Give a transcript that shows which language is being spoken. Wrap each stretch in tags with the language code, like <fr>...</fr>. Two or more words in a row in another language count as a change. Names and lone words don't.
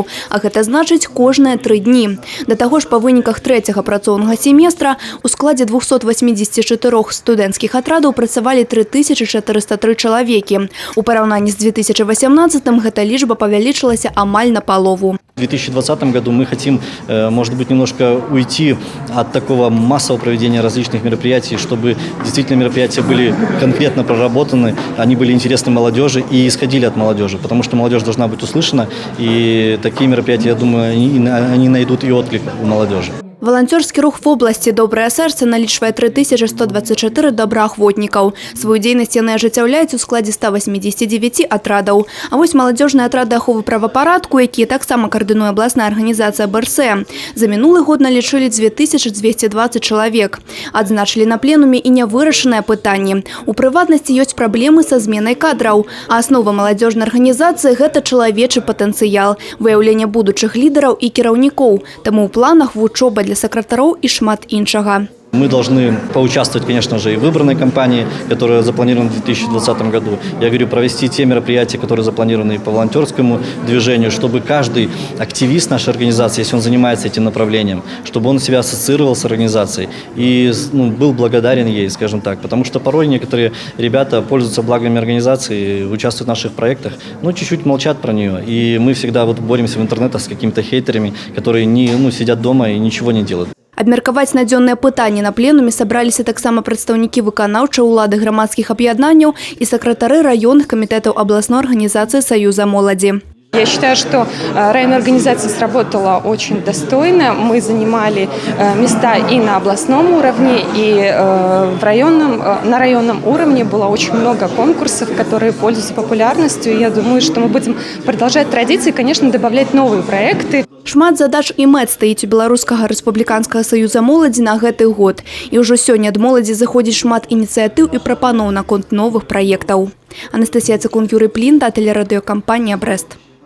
<be>А гэта значыць кожныя 3 дні. Да таго ж па выніках 3-го працоўнага семестра у складзе 284 студэнцкіх атрадаў працавалі 3403 чалавекі. У параўнанні з 2018-м гэта лічба павялічылася амаль напалову.</be> <ru>В 2020 году мы хотим, может быть, немножко уйти от такого массового проведения различных мероприятий, чтобы действительно мероприятия были конкретно проработаны, они были интересны молодежи и исходили от молодежи, потому что молодежь должна быть услышана, и такие мероприятия, я думаю, они найдут и отклик у молодежи.</ru> <be>Валанцёрскі рух</be> <ru>в области</ru> <be>«Добрае сэрца» налічвае 3124 добраахвотнікаў. Сваю дзейнасць яны ажыццяўляюць у складзе 189 атрадаў. А вось маладзёжныя атрады аховы правапарадку, якія таксама каардынуе абласная арганізацыя БРСМ, за мінулы год налічылі 2220 чалавек. Адзначылі на пленуме і нявырашаныя пытанні. У прыватнасці ёсць праблемы са зменай кадраў. А аснова маладзёжнай арганізацыі – гэта чалавечы патэнцыял, выяўленне будучых лідараў і кіраўнікоў. Таму ў планах вучоба для сакратароў і шмат іншага.</be> <ru>Мы должны поучаствовать, конечно же, и в выбранной кампании, которая запланирована в 2020 году. Я говорю, провести те мероприятия, которые запланированы по волонтерскому движению, чтобы каждый активист нашей организации, если он занимается этим направлением, чтобы он себя ассоциировал с организацией и был благодарен ей, скажем так. Потому что порой некоторые ребята пользуются благами организации, участвуют в наших проектах, но чуть-чуть молчат про нее. И мы всегда боремся в интернетах с какими-то хейтерами, которые сидят дома и ничего не делают.</ru> <be>Абмеркаваць надзённыя пытанні на пленуме сабраліся таксама прадстаўнікі выканаўчай улады грамадскіх аб'яднанняў і сакратары раённых камітэтаў абласной арганізацыі Саюза моладзі.</be> <ru>Я считаю, что районная организация сработала очень достойно. Мы занимали места и на областном уровне, и на районном уровне. Было очень много конкурсов, которые пользуются популярностью. Я думаю, что мы будем продолжать традиции, конечно, добавлять новые проекты.</ru> <be>Шмат задач і мэт стаіць у Беларускага рэспубліканскага саюза моладзі на гэты год. І ўжо сёння ад моладзі заходзіць шмат ініцыятыў і прапаноў наконт новых праектаў. Анастасія Цыкун, Юрый Плінта, тэлерадыёкампанія «Брэст».</be>